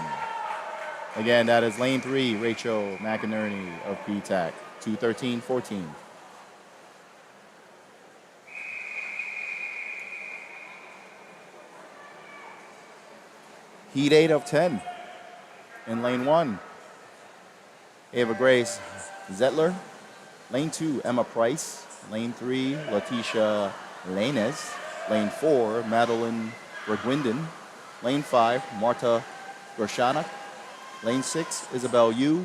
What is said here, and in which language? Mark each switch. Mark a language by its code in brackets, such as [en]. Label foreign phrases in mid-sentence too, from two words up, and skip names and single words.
[en] Again, that is lane 3, Rachel McInerney of PTAC, 2:13.14. Heat 8 of 10. In lane 1, Ava Grace Zettler. Lane 2, Emma Price. Lane 3, Letitia Lanes. Lane 4, Madeline Reguindin. Lane 5, Marta Gershanak. Lane 6, Isabel Yu.